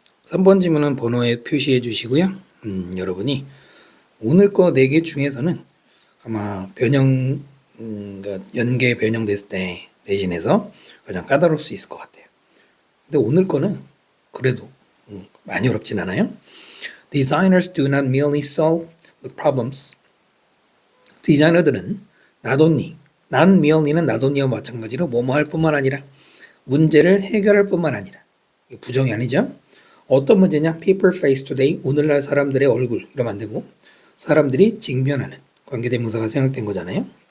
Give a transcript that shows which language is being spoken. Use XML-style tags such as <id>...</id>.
<ko>3번 지문은 번호에 표시해 주시고요. 여러분이 오늘 거 4개 중에서는 아마 변형, 그러니까 연계 변형됐을 때 대신해서 가장 까다로울 수 있을 것 같아요. 근데 오늘 거는 그래도 많이 어렵진 않아요.</ko> <en>Designers do not merely solve the problems.</en> <ko>디자이너들은 not only, not merely는 not only와 마찬가지로 뭐뭐 할 뿐만 아니라 문제를 해결할 뿐만 아니라 이게 부정이 아니죠. 어떤 문제냐?</ko> <en>People face today.</en> <ko>오늘날 사람들의 얼굴 이러면 안 되고 사람들이 직면하는 관계대명사가 생략된 거잖아요.</ko>